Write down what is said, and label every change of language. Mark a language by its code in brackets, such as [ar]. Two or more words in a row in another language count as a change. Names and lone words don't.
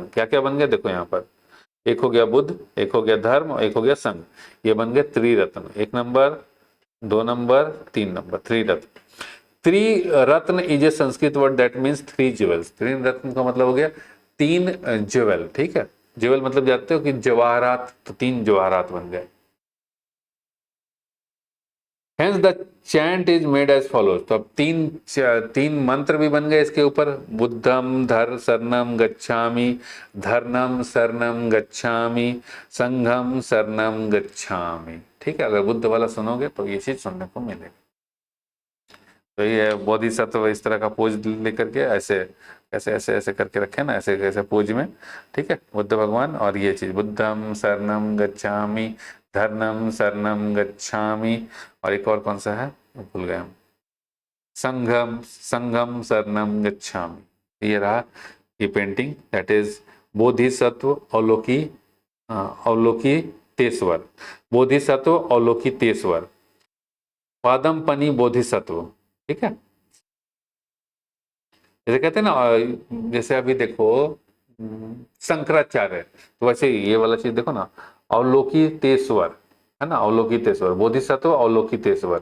[hi] क्या क्या बन गए देखो यहाँ पर, एक हो गया बुद्ध, एक हो गया धर्म और एक हो गया संघ, ये बन गए त्रिरत्न। एक नंबर 2 नंबर 3 नंबर, त्रिरत्न। [en] Triratna is a Sanskrit word that means 3 jewels. [hi] त्रिरत्न का मतलब हो गया 3 ज्वेल, ठीक है। ज्वेल मतलब जानते हो कि जवाहरात, तो 3 जवाहरात बन गए। [en] Hence the chant is made as follows. [hi] तो अब तीन मंत्र भी बन गए इसके ऊपर, [pi] बुद्धम धर शरणम गच्छामि, धर्मम शरणम गच्छामि, संघम शरणम गच्छामि, [hi] ठीक है। अगर बुद्ध वाला सुनोगे तो ये चीज सुनने को मिलेगी। तो ये बोधिसत्व इस तरह का पोज लेकर के ऐसे ऐसे ऐसे ऐसे करके रखे ना, ऐसे ऐसे पोज में, ठीक है, बुद्ध भगवान। और ये चीज [pi] बुद्धम शरणम गच्छामि, धर्मम शरणम गच्छामि, [hi] और एक और कौन सा है भूल गए हम, [pi] संघम संघम शरणम गच्छामि। [hi] ये रहा ये पेंटिंग, [en] that is [hi] बोधिसत्व अवलोकी, अवलोकितेश्वर, बोधिसत्व अवलोकितेश्वर, पादमपनि बोधिसत्व, ठीक है। जैसे कहते हैं ना, जैसे अभी देखो शंकराचार्य, तो वैसे ये वाला चीज देखो ना, अवलोकितेश्वर, है ना, अवलोकितेश्वर बोधिसत्व अवलोकितेश्वर।